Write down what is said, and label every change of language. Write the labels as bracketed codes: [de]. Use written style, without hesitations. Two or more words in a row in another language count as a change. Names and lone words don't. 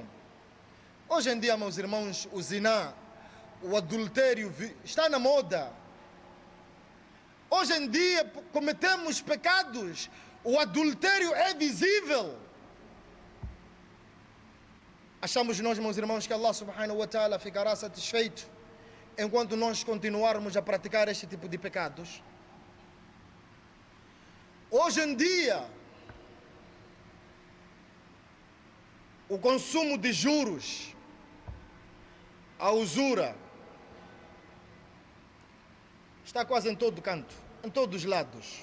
[pt] Hoje em dia, meus irmãos, o ziná, o adultério está na moda. Hoje em dia cometemos pecados, o adultério é visível. Achamos nós, meus irmãos, que [ar] الله سبحانه وتعالى [pt] ficará satisfeito enquanto nós continuarmos a praticar este tipo de pecados? Hoje em dia, o consumo de juros, a usura, está quase em todo canto, em todos os lados.